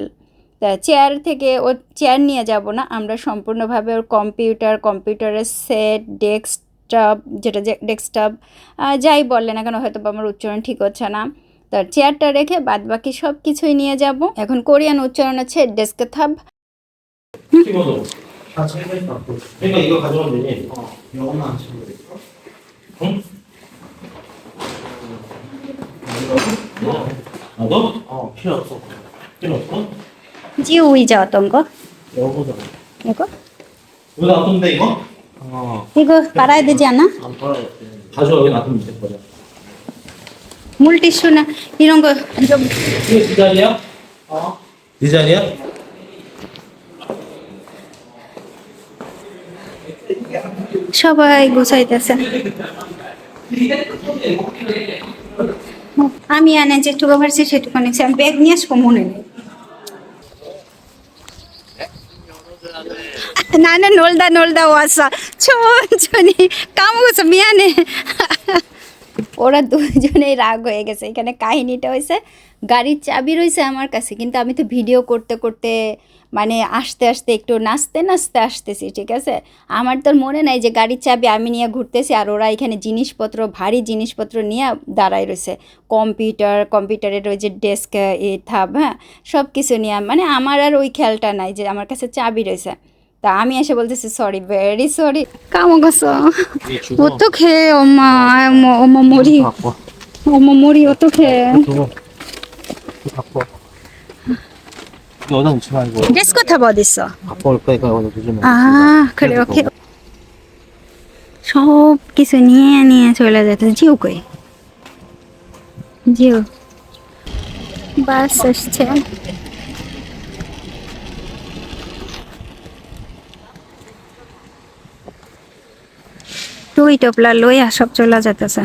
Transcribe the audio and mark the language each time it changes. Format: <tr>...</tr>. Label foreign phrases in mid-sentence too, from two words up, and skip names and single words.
<bn>তা চেয়ার থেকে ও চেয়ার নিয়ে যাব না, আমরা সম্পূর্ণভাবে ওর কম্পিউটারের সেট, ডেস্কটপ, যেটা ডেস্কটপ যাই বললেন না কেন, হয়তো আমার উচ্চারণ ঠিক হচ্ছে না, তার চেয়ারটা রেখে বাদ বাকি সব কিছুই নিয়ে যাব। এখন কোরিয়ান উচ্চারণ হচ্ছে ডেস্কথাব।</bn> <ko>그러니까 이거 가져가면 되니? 영어만 안 치면 되겠어? 응? 나도? 필요 없어. 필요 없어? 지우 의자 어떤 거? 이거보다. 이거? 이거 놔두면 돼, 이거? 이거 빨아야 되지 않아? 안 팔아야 돼. 가져와, 여기 놔두면 될 거야. 물티슈나 이런 거 좀. 이거 네 자리야? 네 자리야?</ko> <bn>সবাই গুছাইতেছে। আমি আনে যেটুকু পারছি সেটুকু নিচ্ছি। আমি ব্যাগ নিয়ে আসবো মনে নেই।</bn> <ko>나는 놀다 왔어. 천천히 까먹었어. 미안해.</ko> <bn>ওরা দুজনেই রাগ হয়ে গেছে। এখানে কাহিনীটা হয়েছে, গাড়ির চাবি রয়েছে আমার কাছে, কিন্তু আমি তো ভিডিও করতে করতে মানে আস্তে আস্তে একটু নাচতে নাচতে আসতেছি, ঠিক আছে। আমার তো মনে নাই যে গাড়ির চাবি আমি নিয়ে ঘুরতেছি, আর ওরা এখানে জিনিসপত্র, ভারী জিনিসপত্র নিয়ে দাঁড়ায় রয়েছে। কম্পিউটারের ওই যে ডেস্ক থাব, হ্যাঁ, সব কিছু নিয়ে, মানে আমার আর ওই খেয়ালটা নাই যে আমার কাছে চাবি রয়েছে। তা আমি এসে বলতেছি</bn> <en>sorry, very sorry,</en> <ko>까먹었어. 어떡해 엄마, 엄마 머리, 엄마 머리 어떡해. 갖고 와. 이거 어디다 놓지 말고. 데스크탑 어딨어? 갖고 올 거니까 이거 두지 마. 아 그래, 오케이.</ko> <bn>সব কিছু নিয়ে নিয়ে চলে যেতে। জিও কই? জিও বাস আসছে। টুই টপলা লইয়া সব চলে যেতেছে।</bn>